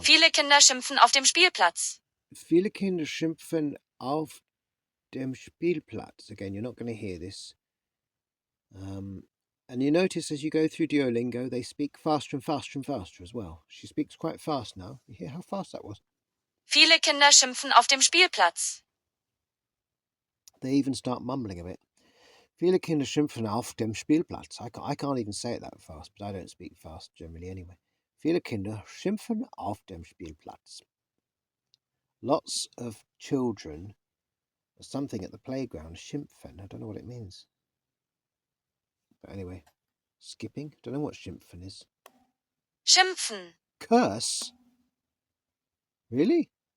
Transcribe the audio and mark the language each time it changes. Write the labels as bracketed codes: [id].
[de] Viele Kinder schimpfen auf dem Spielplatz. Viele Kinder schimpfen auf dem Spielplatz. [en] Again, you're not going to hear this. And you notice as you go through Duolingo, they speak faster and faster and faster as well. She speaks quite fast now. You hear how fast that was? [de] Viele Kinder schimpfen auf dem Spielplatz. [en] They even start mumbling a bit. [de] Viele Kinder schimpfen auf dem Spielplatz. [en] I can't even say it that fast, but I don't speak fast generally anyway. [de] Viele Kinder schimpfen auf dem Spielplatz. [en] Lots of children, something at the playground, schimpfen. I don't know what it means. But anyway, skipping. Don't know what schimpfen is. [de] Schimpfen. [en] Curse? Really?